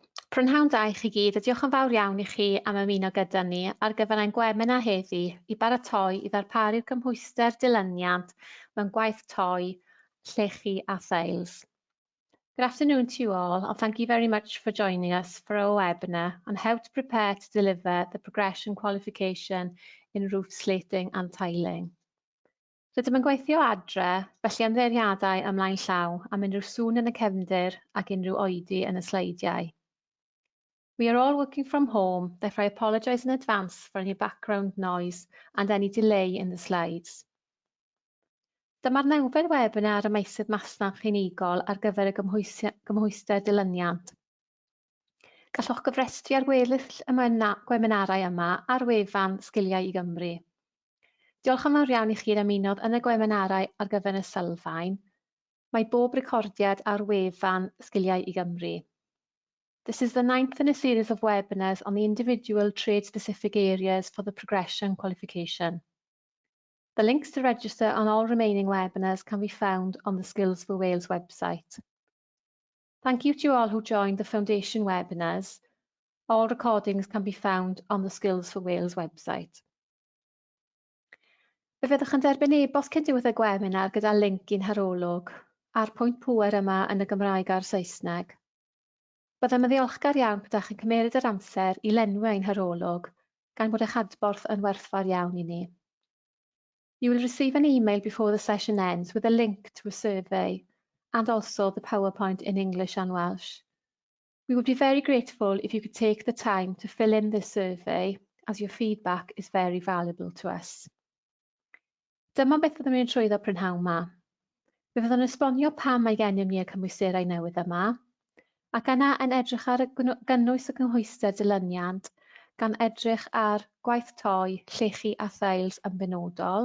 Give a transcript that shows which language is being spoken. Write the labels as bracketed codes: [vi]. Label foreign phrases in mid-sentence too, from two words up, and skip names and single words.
[cy] Prynhawn da i chi gyd, a diolch yn fawr iawn i chi am ymuno gyda ni ar gyfer ein gwemena heddi i baratoi i ddarparu'r cymhwyster dilyniant mewn gwaith toi, llechi a theils. [en] Good afternoon to you all, and thank you very much for joining us for our webinar on how to prepare to deliver the progression qualification in roof slating and tiling. [cy] Rydym yn gweithio adre, felly ymddeiriadau ymlaen llaw am unrhyw sŵn yn y cefndir ac unrhyw oedi yn y sleidiau. [en] We are all working from home, therefore I apologise in advance for any background noise and any delay in the slides. [cy] Dyma'r nawfed webinar y meysydd masnach unigol ar gyfer y Cymhwyster dilyniant. Gallwch gyfrestru ar gweddill y gweminarau yma ar wefan Sgiliau i Gymru. Diolch yn fawr iawn i chi ymunodd yn y gweminarau ar gyfer y sylfaen. Mae bob recordiad ar wefan Sgiliau i Gymru. [en] This is the 9th in a series of webinars on the individual trade-specific areas for the progression qualification. The links to register on all remaining webinars can be found on the Skills for Wales website. Thank you to all who joined the Foundation webinars. All recordings can be found on the Skills for Wales website. [cy] Fe fyddwch yn derbyn e-bost cyn diwedd y gwebinar gyda link i'n harolwg a'r pwynt pŵer yma yn y Gymraeg a'r Saesneg. Byddem yn ddiolchgar iawn byddwch yn cymeryd yr amser i lenwi ein harolwg, gan bod eich adborth yn werthfawr iawn i ni. [en] You will receive an email before the session ends with a link to a survey and also the PowerPoint in English and Welsh. We would be very grateful if you could take the time to fill in this survey, as your feedback is very valuable to us. [cy] Dyma beth fyddwn ni'n trwyddo prynhawn yma. Fe fyddwn yn esbonio pam mae gennym ni y cymwysterau newydd yma, ac yna yn edrych ar gynnwys y cymhwyster dilyniant gan edrych ar gwaith toi, llechi a theils yn benodol.